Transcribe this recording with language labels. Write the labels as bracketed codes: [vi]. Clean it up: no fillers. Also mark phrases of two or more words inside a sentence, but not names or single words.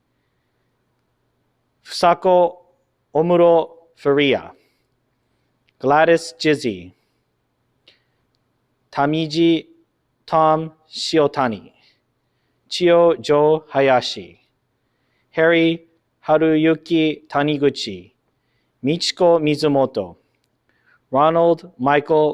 [ja] ふさこおむろフリア、Gladys Jizzy、上地 Tom 塩谷、千代ジョー林、Harry 春雪谷口、美智子水本、Ronald Michael